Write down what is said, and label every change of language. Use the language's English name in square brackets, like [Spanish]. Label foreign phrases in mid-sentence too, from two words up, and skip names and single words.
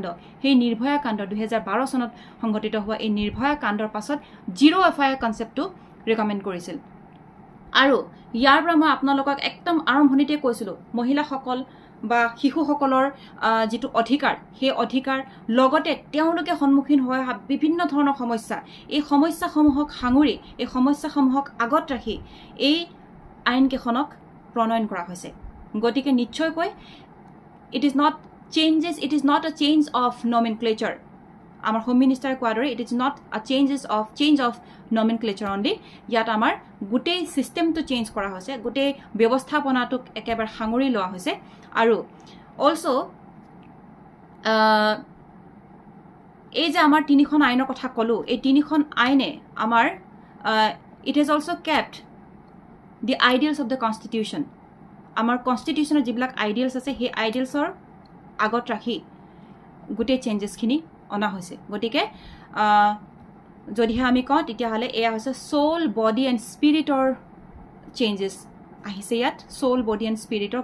[Assamese] সেই নিৰ্ভয়া কাণ্ড 2012 চনত সংঘটিত হোৱা এই নিৰ্ভয়া কাণ্ডৰ পাছত [English] zero FIR [Assamese] কনসেপ্টটো ৰিকমেন্ড কৰিছিল আৰু ইয়াৰ পৰা মই আপোনালোকক একদম আৰম্ভণিতে কৈছিলো মহিলাসকল বা শিশুসকলৰ যেটো অধিকাৰ সেই অধিকাৰ লগতে তেওঁলোকে সন্মুখীন হোৱা বিভিন্ন ধৰণৰ সমস্যা এই সমস্যাসমূহক সাঙুৰি এই সমস্যাসমূহক আগত ৰাখি এই আইন কেইখনক প্ৰণয়ন কৰা হৈছে গতিকে নিশ্চয়কৈ ইট [English] is not a change of nomenclature [Assamese] আমাৰ [English] home minister [Assamese] কোৱাদৰে [English] it is not a change of nomenclature only [Assamese] ইয়াত আমাৰ গোটেই সিস্টেমটো চেঞ্জ কৰা হৈছে গোটেই ব্যৱস্থাপনাটোক একেবাৰে সাঙুৰি লোৱা হৈছে আৰু অলসো এই যে আমাৰ তিনিখন আইনৰ কথা ক'লো এই তিনিখন আইনে আমাৰ [English] it has also kept the ideals of the constitution [Assamese] আমাৰ কনষ্টিটিউশ্যনৰ যিবিলাক আইডিয়েলছ আছে সেই আইডিয়েলছৰ আগত ৰাখি গোটেই চেঞ্জেছখিনি অনা হৈছে গতিকে যদিহে আমি কওঁ তেতিয়াহ'লে এয়া হৈছে [English] soul body and spiritৰ [Assamese] চেঞ্জেছ আহিছে ইয়াত [English] soul body and spiritৰ